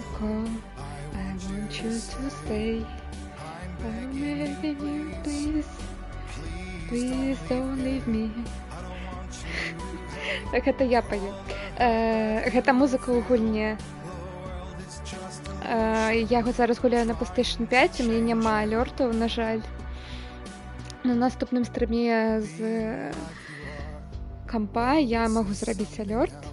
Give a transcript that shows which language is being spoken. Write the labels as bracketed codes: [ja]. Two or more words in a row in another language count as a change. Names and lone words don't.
[en] call, I want you to stay. I'm begging you, please. Please don't leave me. [be] Так, гэта я паю. Гэта музыка ў гульне. Я зараз гуляю на PlayStation 5, у мяне няма алёртаў, на жаль. На наступным стрыме з кампа я магу зрабіць алёрт.